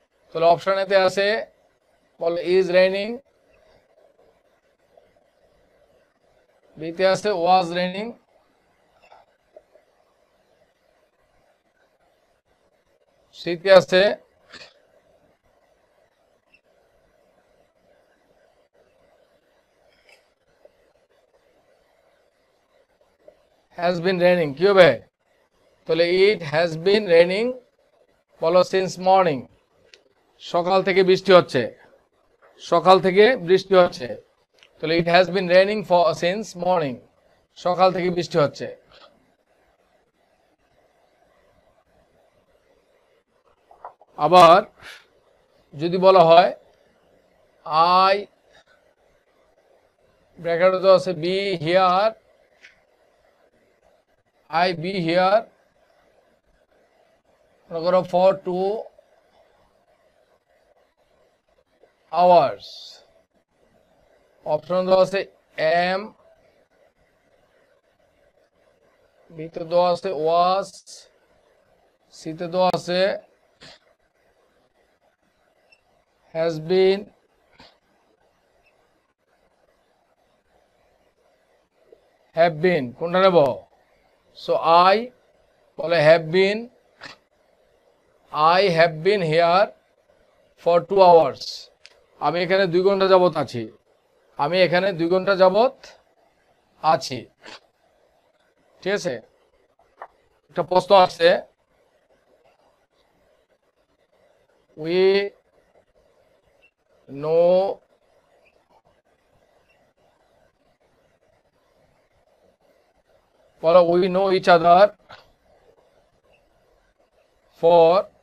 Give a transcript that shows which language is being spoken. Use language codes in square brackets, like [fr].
[bn] তাহলে অপশন এতে আছে বলো ইজ রেইনিং, বিতে আছে ওয়াজ রেইনিং, সিতে আছে [en] has been raining। [bn] কি হবে? তাহলে [en] it has been raining [bn] বলো [en] since morning, [bn] সকাল থেকে বৃষ্টি হচ্ছে, সকাল থেকে বৃষ্টি হচ্ছে। [en] তাহলে it has been raining since morning, [bn] সকাল থেকে বৃষ্টি হচ্ছে। আবার যদি বলা হয় [en] I [bn] ব্র্যাকেটে তো আছে [en] be here, I be here for 2 hours। [bn] Option দেওয়া আছে am, বিতে দেওয়া আছে was, সিতে দেওয়া আছে has been, have been। কোনটা নেব? [en] So I [bn] বলে [en] have been, I have been here for 2 hours। [bn] আমি এখানে 2 ঘন্টা যাবত আছি, আমি এখানে 2 ঘন্টা যাবত আছি। ঠিক আছে? একটা প্রশ্ন আছে, [en] we know বলো we know each other for